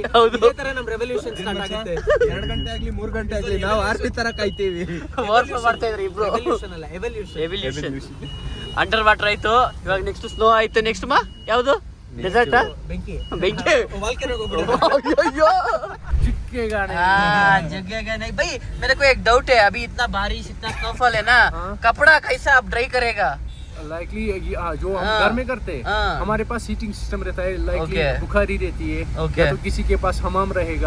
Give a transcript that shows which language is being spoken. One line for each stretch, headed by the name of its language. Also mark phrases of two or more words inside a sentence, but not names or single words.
Kannada: ಹೌದು. ಇದೇ ತರ ನಮ್ ರೆವಲ್ಯೂಷನ್ ಸ್ಟಾರ್ಟ್ ಆಗುತ್ತೆ. 2 ಗಂಟೆ ಆಗ್ಲಿ 3 ಗಂಟೆ ಆಗ್ಲಿ ನಾವು ಆರ್ಪಿ ತರ ಕಾಯ್ತೀವಿ. ಓವರ್ಫ್ಲೋ ಮಾಡ್ತಾ ಇದ್ರು ಇಬ್ರು. ರೆವಲ್ಯೂಷನ್ ಅಲ್ಲ ಎವಲ್ಯೂಷನ್.
English: under water
Kannada: ಆಯ್ತು, ಇವಾಗ ನೆಕ್ಸ್ಟ್ ಸ್ನೋ ಆಯ್ತು. ನೆಕ್ಸ್ಟ್ ಯಾವುದು? ಡೆಸರ್ಟ್? ಬೆಂಕಿ ಬೆಂಕಿ. ವಾಲ್ಕೆನೋ ಹೋಗ್ಬಿಡು. अयो
Hindi: चिपकेगा नहीं। जगेगा नहीं भाई. मेरे को एक डाउट है, अभी इतना बारिश इतना स्नोफॉल है ना, कपड़ा कैसा आप ड्राई करेगा? लाइकली जो हम हाँ। घर में करते हैं हाँ। हमारे पास
English: heating system
Hindi: रहता है, लाइकली ओके। बुखारी रहती है, ओके। या तो किसी के पास हमाम रहेगा,